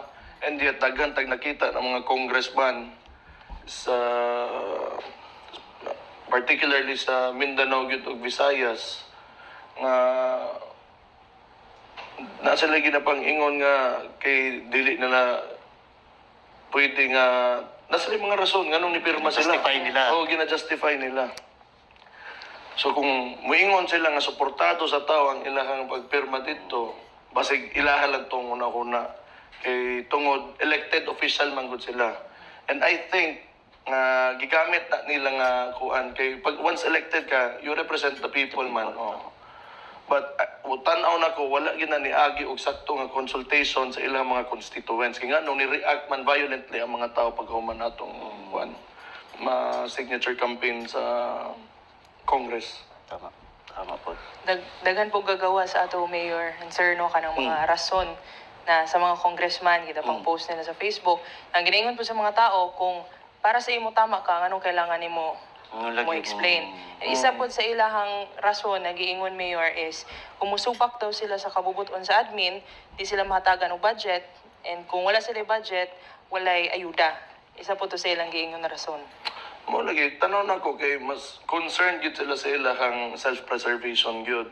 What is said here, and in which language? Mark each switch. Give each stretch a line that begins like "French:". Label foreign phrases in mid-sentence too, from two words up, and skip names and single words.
English: And yet,
Cebuano: daghan tag nakita ng mga congressman sa particularly sa Mindanao gyud ug Visayas nga na sila ginapang ingon nga kay dili nila pwede nga nasa mga rason nganong nipirma sila. Justify nila. Oo, gina-justify nila. So kung muingon sila nga suportado sa tao ang ilahang pagpirma dito, basig ilaha lang tong una-una kay tungod elected official man gud sila.
English: And I think
Cebuano: nga gigamit na nila nga kuan kay pag once elected ka,
English: you represent the people man. Oh.
Cebuano: But tanaw na ko wala gina niagi og sakto nga consultation sa ilang mga constituents kay nga nung ni-react man violently ang mga tao pag human atong kuan ma-
English: signature campaign
Cebuano: sa Congress. Tama. Tama po. Daghan po gagawa sa ato Mayor and Sir no kanang mga rason na sa mga congressman kita pang post nila sa Facebook ang ginaingon po sa mga tao kung para sa imo tama ka anong kailangan nimo mo explain. Isa po sa ilahang rason na giingon Mayor is kumusupak daw sila sa kabubuton sa admin, di sila mahatagan og budget and kung wala sila budget, walay ayuda. Isa po to sa ilang giingon na rason. Mo lagi tanaw na ko kay mas concerned gyud sila sa ilahang self-preservation gyud.